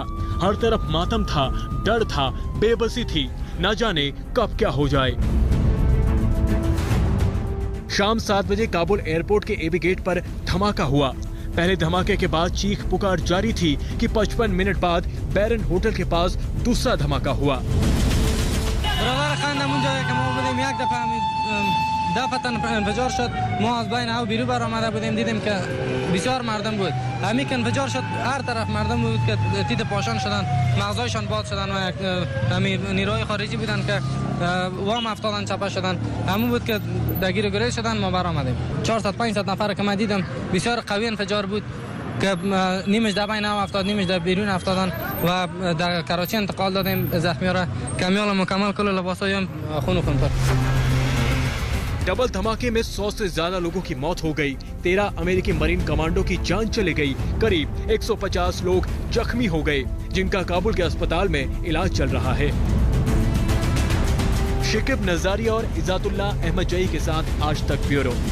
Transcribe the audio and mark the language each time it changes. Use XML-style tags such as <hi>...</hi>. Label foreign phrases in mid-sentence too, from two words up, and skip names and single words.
<hi>हर तरफ मातम था, डर था, बेबसी थी, न जाने कब क्या हो जाए। शाम 7 बजे काबुल एयरपोर्ट के एबी गेट पर धमाका हुआ। पहले धमाके के बाद चीख पुकार जारी थी कि 55 मिनट बाद बैरन होटल के पास दूसरा धमाका हुआ।</hi> <fa>دفعة انفجار شد. ما از بین او بیرون برآمده بودیم، دیدیم که بسیار مردم بود. همین که انفجار شد هر طرف مردم بود که تیت پاشان شدن، مغزایشان باد شدن و همین نیروهای خارجی بودن که وام افتادن، چپه شدن. همون بود که درگیر گریز شدن. ما برآمدیم 400-500 نفر که من دیدم، بسیار قوی انفجار بود که نیمش در بین او افتاد، نیمش در بیرون افتادن و در کراچی انتقال دادیم زخمی‌ها را. کمیال مکمل کل لباسای هم خون پر.</fa> <hi>डबल धमाके में 100 से ज्यादा लोगों की मौत हो गई। 13 अमेरिकी मरीन कमांडो की जान चली गई। करीब 150 लोग जख्मी हो गए, जिनका काबुल के अस्पताल में इलाज चल रहा है। शिकिब नजारी और इजातुल्लाह अहमद जई के साथ आज तक ब्यूरो।</hi>